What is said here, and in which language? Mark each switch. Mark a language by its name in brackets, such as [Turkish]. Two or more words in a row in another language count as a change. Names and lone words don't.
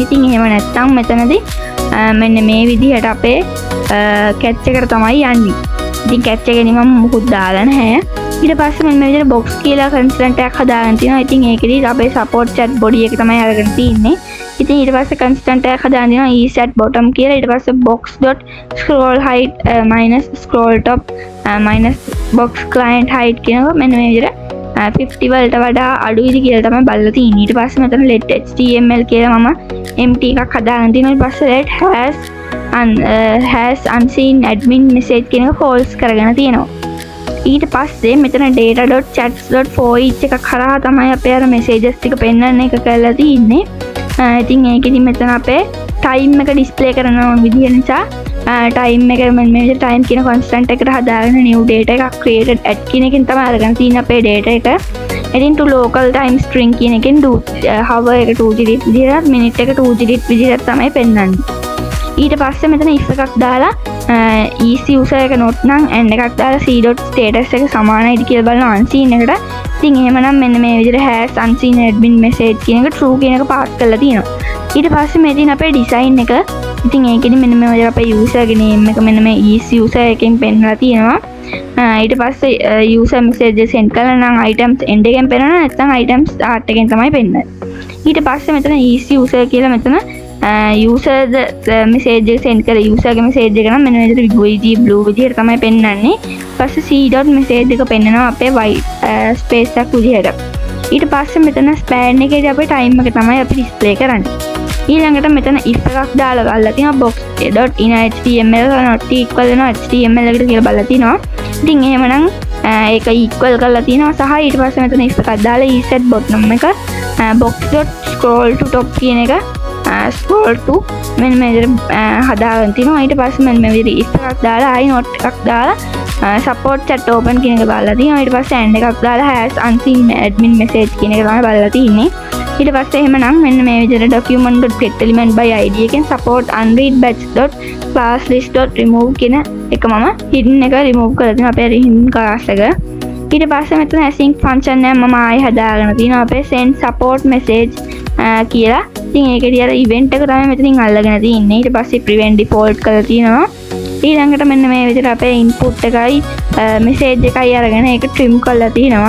[Sinhala] ඉතින් එහෙම නැත්නම් මෙතනදී මෙන්න මේ විදිහට අපේ catch එකට තමයි යන්නේ. ඉතින් catch එකේ මම මුකුත් දාලා නැහැ. ඊට පස්සේ මෙන්න මේ විදිහට box කියලා කන්ස්ටන්ට් එකක් හදාගෙන තියෙනවා. ඉතින් ඒකෙදි අපේ [English] support chat body [Sinhala] එක තමයි අරගෙන තියෙන්නේ. ඉතින් ඊට පස්සේ constant එකක් හදාගෙන දෙනවා [English] is at bottom [Sinhala] කියලා. ඊට පස්සේ [English] box.scroll height minus scroll top minus box client height [Sinhala] කියනවා. මෙන්න මේ විදිහට 50 වලට වඩා අඩුයිද කියලා තමයි බලලා තියෙන්නේ. ඊට පස්සේ මෙතන [English] let html [Sinhala] කියලා මම empty එකක් හදාගෙන තිනවා. ඊට පස්සේ [English] let has unseen admin message [Sinhala] කියන එක false කරගෙන තියෙනවා. ඊට පස්සේ මෙතන data.chats.for එකක් කරා තමයි අපේ අර messages ටික පෙන්වන්න එක කරලා තියෙන්නේ. ඉතින් ඒකෙදි මෙතන අපේ time එක display කරන විදිය නිසා time එක මේ විදිහට time කියන constant එකට හදාගෙන [English] new data [Sinhala] එකක් [English] created at [Sinhala] කියන එකෙන් තමයි අරගෙන තියෙන්නේ අපේ data එක. ඉතින් [English] to local time string [Sinhala] කියන එකෙන් hour එක 2 digit විදිහට minute එක 2 digit විදිහට තමයි පෙන්වන්නේ. ඊට පස්සේ මෙතන if එකක් දාලා [English] is user [Sinhala] එක not නම් and එකක් දාලා c.status එක සමානයිද කියලා බලන unseen එකට. ඉතින් එහෙමනම් මෙන්න මේ විදිහට [English] has unseen admin message [Sinhala] කියන එක true කියන එක pass කරලා තියෙනවා. ඊට පස්සේ මේ තියෙන අපේ design එක. ඉතින් ඒකෙදි මෙන්න මේ විදිහට අපේ user ගේ name එක මෙන්න මේ [English] is user [Sinhala] එකෙන් පෙන්නලා තියෙනවා. ඊට පස්සේ [English] user message send [Sinhala] කරලා නම් [English] items end [Sinhala] එකෙන් පෙන්නනවා, නැත්නම් [English] items start [Sinhala] එකෙන් තමයි පෙන්නන්නේ. ඊට පස්සේ මෙතන [English] is user [Sinhala] කියලා මෙතන [English] user message [Sinhala] එක send කරලා user ගේ message එක නම් මෙන්න මේ විදිහට blue විදිහට තමයි පෙන්නන්නේ. ඊපස්සේ c.message එක පෙන්නනවා අපේ [English] white space [Sinhala] එකක් විදිහට. ඊට පස්සේ මෙතන span එකේදී අපේ time එක තමයි අපි display කරන්නේ. ඊළඟට මෙතන if එකක් දාලා ගල්ලා තියෙනවා [English] box.inner.html not equal [Sinhala] වෙනවා html එකට කියලා බලලා තිනවා. ඉතින් එහෙමනම් ඒක equal කරලා තිනවා සහ ඊට පස්සේ මෙතන if එකක් දාලා [English] is at bottom [Sinhala] එක [English] box.scroll to top [Sinhala] කියන එක [English] scroll to [Sinhala] මෙන්න මේ විදිහට හදාගෙන තිනවා. ඊට පස්සේ මෙන්න මේ විදිහට if එකක් දාලා ආයි not එකක් දාලා [English] support chat open [Sinhala] කියන එක බලලා තිනවා. ඊට පස්සේ and එකක් දාලා [English] has unseen admin message [Sinhala] කියන එක තමයි බලලා තින්නේ. ඊට පස්සේ එහෙමනම් මෙන්න මේ විදිහට [English] document.getElement by id [Sinhala] එකෙන් [English] support unread batch.classlist.remove [Sinhala] කියන එක මම hidden එක remove කරලා තියෙනවා අපේ [English] hidden class [Sinhala] එක. ඊට පස්සේ මෙතන [English] async function [Sinhala] එක මම ආයෙ හදාගෙන තියෙනවා අපේ [English] send support message [Sinhala] කියලා. ඉතින් ඒකේදී අර event එක තමයි මෙතනින් අල්ලගෙන තියෙන්නේ. ඊට පස්සේ [English] prevent default [Sinhala] කරලා තියෙනවා. ඊළඟට මෙන්න මේ විදිහට අපේ input එකයි message එකයි අරගෙන ඒක trim කරලා තියෙනවා.